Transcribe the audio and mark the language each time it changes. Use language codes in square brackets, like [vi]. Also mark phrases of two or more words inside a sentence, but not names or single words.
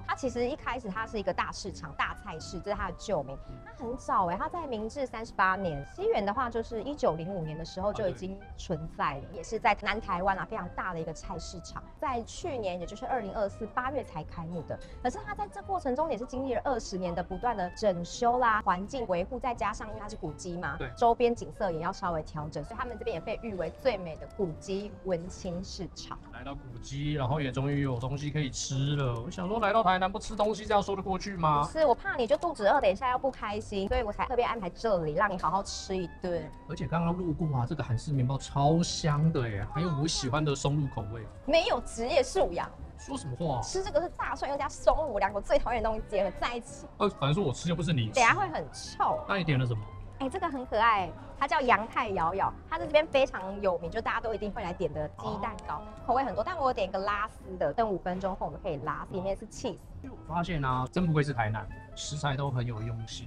[zh] 它其實一開始它是一個大市場、大菜市，這是它的舊名。它很早它在明治38年，西元的話就是1905年的時候就已經存在了，也是在南台灣非常大的一個菜市場。在去年，也就是2024 8月才開幕的。可是它在這過程中也是經歷了20年的不斷的整修啦、環境維護，再加上因為它是古蹟嘛，對，周邊景色也要稍微調整，所以他們這邊也被譽為最美的古蹟文青市場。來到古蹟，然後也終於有東西可以吃了。我想說，來到台南不吃東西，這樣說得過去嗎？不是，我怕你就肚子餓，等一下要不開心，所以我才特別安排這裡，讓你好好吃一頓。而且剛剛路過這個韓式麵包超香的耶，還有我喜歡的松露口味。沒有職業素養。說什麼話？吃這個是大蒜又加松露，兩個最討厭的東西結合在一起。反正說我吃又不是你吃，等下會很臭。那你點了什麼？這個很可愛，它叫陽太瑤瑤，它是這邊非常有名，就大家都一定會來點的雞蛋糕，口味很多。但我有點一個拉絲的，等5分鐘後我們可以拉絲，裡面是 cheese。我發現啊，真不愧是台南，食材都很有用心。